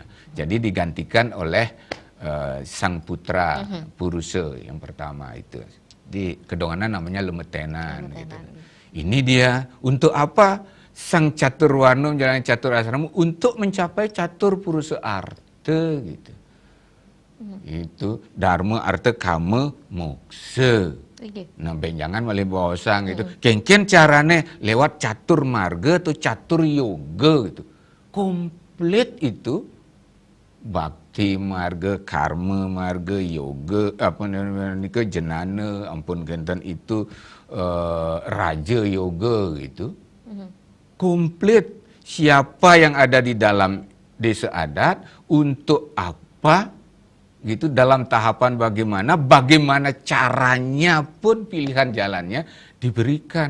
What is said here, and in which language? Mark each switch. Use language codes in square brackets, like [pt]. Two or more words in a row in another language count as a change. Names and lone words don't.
[id] Jadi digantikan oleh sang putra purusa yang pertama itu. Di kedonganan namanya lemetenan gitu. Ini dia untuk apa? Sang catur warna menjalani catur asrama untuk mencapai catur purusa arta gitu. Itu dharma arta kama moksa. [ban] Nah benjangan malih bawasang gitu. Kengken carane [id] lewat catur marga atau catur yoga gitu. Komplit itu bakti marga, karma marga, yoga, apa namanya jenana, [ban] ampun genten [id] itu raja yoga gitu. Komplit siapa yang ada di dalam desa adat untuk apa gitu dalam tahapan bagaimana caranya pun pilihan jalannya diberikan.